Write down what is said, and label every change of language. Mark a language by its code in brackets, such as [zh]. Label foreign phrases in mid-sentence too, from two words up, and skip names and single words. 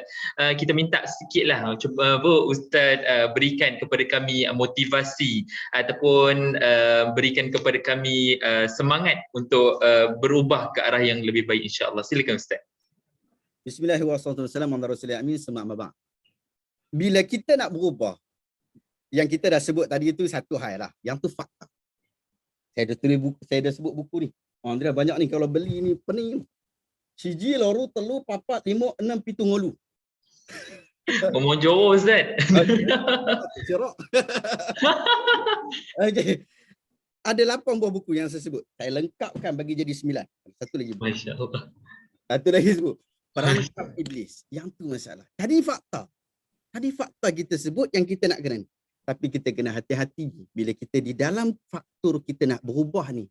[ms] Kita minta sikitlah cuba Ustaz berikan kepada kami motivasi ataupun berikan kepada kami semangat untuk berubah ke arah yang lebih baik, insya-Allah. Silakan Ustaz. Bismillahirrahmanirrahim. Bila kita nak berubah, yang kita dah sebut tadi itu satu hal lah, yang tu fakta. Saya dah tulis buku, saya dah sebut buku ni. Dia banyak ni kalau beli ni pening. [jv] Siji loru telu papat lima enam pitu ngolu. [ms] Ngomong Johor Ustaz. Cerak. Okey. Ada 8 buah buku yang saya sebut. Saya lengkapkan bagi jadi 9. Satu lagi. Masya-Allah. Satu lagi sebut. Perangkap iblis. Yang tu masalah. Tadi fakta. Kita sebut yang kita nak kena. Tapi kita kena hati-hati bila kita di dalam faktor kita nak berubah ni.